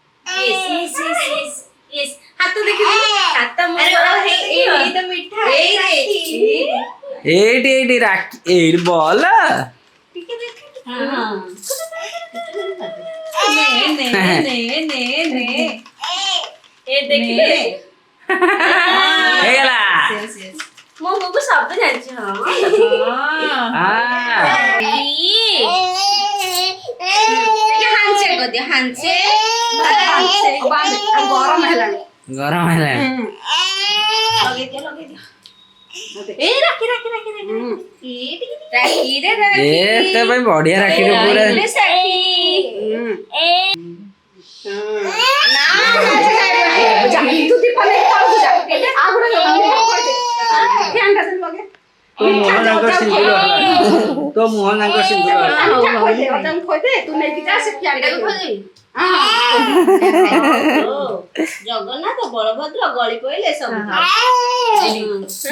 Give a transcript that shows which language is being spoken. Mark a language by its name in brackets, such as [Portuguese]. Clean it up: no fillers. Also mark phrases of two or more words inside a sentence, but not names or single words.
[English] Yes. [Hindi] हाथ देखिए हाथ [Odia] ଏଇ ତ ମିଠା ଏଇଠି ରାକ୍ଷୀ ଏଇଠି ବଲ ହେଇଗଲା ମୋ ବୁବୁ ସବୁ ଜାଣିଛି ହଁ ଗରମ ହେଲାଣି ଗରମ ହେଲା ଏତେ ପାଇଁ ବଢିଆ ରାକ୍ଷୀରେ ପୁରା [Hindi] तो मोहन सिंदूर [Odia] ଜଗନ୍ନାଥ ବଳଭଦ୍ର ଗଳି ପଇଲେ ସବୁ